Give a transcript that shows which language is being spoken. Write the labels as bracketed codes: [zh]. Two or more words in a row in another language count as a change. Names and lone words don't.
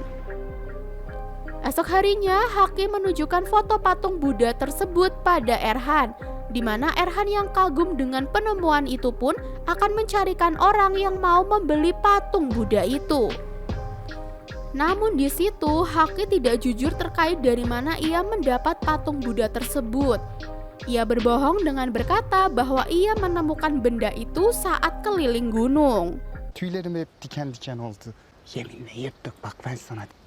[id] Esok harinya, Haki menunjukkan foto patung Buddha tersebut pada Erhan, di mana Erhan yang kagum dengan penemuan itu pun akan mencarikan orang yang mau membeli patung Buddha itu. Namun di situ Haki tidak jujur terkait dari mana ia mendapat patung Buddha tersebut. Ia berbohong dengan berkata bahwa ia menemukan benda itu saat keliling gunung. [tr] Tüylerim hep diken diken oldu. Yeminle yırttık bak ben sana.